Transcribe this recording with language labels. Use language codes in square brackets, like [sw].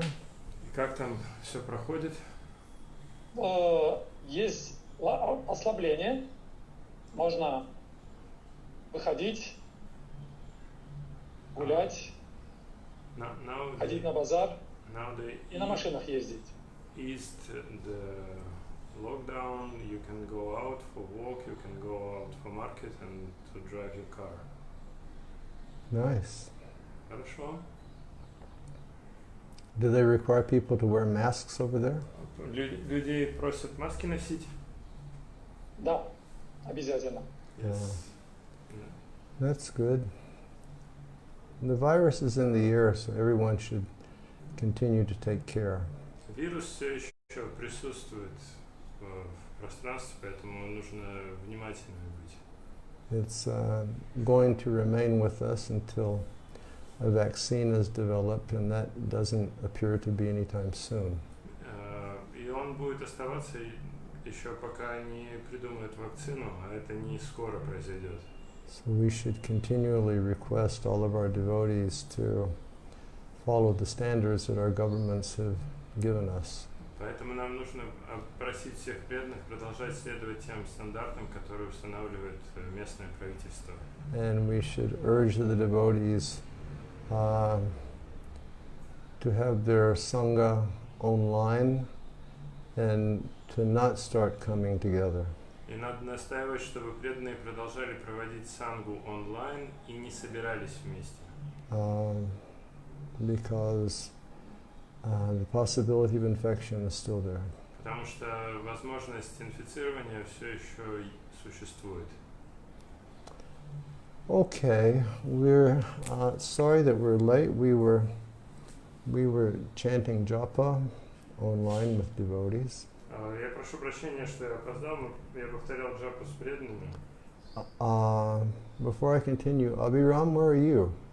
[ru] И как там все проходит? Есть ослабление. Можно выходить, гулять, ходить на базар и на машинах ездить. [en] East the lockdown, you can go out for walk, you can go out for market and to drive your car. Nice. [ru] Хорошо. [en] Do they require people to wear masks over there? [ru] Людей просят маски носить? Да, обязательно. [en] Yes. That's good. The virus is in the air, so everyone should continue to take care. [ru] Вирус все еще присутствует в пространстве, поэтому нужно внимательными быть. [en] It's going to remain with us until a vaccine is developed, and that doesn't appear to be anytime soon. [ru] И он будет оставаться еще пока не придумают вакцину, а это не скоро произойдет. [en] So we should continually request all of our devotees to follow the standards that our governments have given us. [ru] Поэтому нам нужно просить всех преданных продолжать следовать тем стандартам, которые устанавливает местное правительство. [en] And we should urge the devotees to have their sangha online and to not start coming together. [ru] И надо настаивать, чтобы преданные продолжали проводить сангу онлайн и не собирались вместе. [en] Because the possibility of infection is still there. [ru] Потому что возможность инфицирования все еще существует. [en] Okay, we're sorry that we're late. We were chanting japa online with devotees. [ru] Я прошу прощения, что я опоздал, но я повторял джапу с преданными. [en] Before I continue, Abhiram, where are you?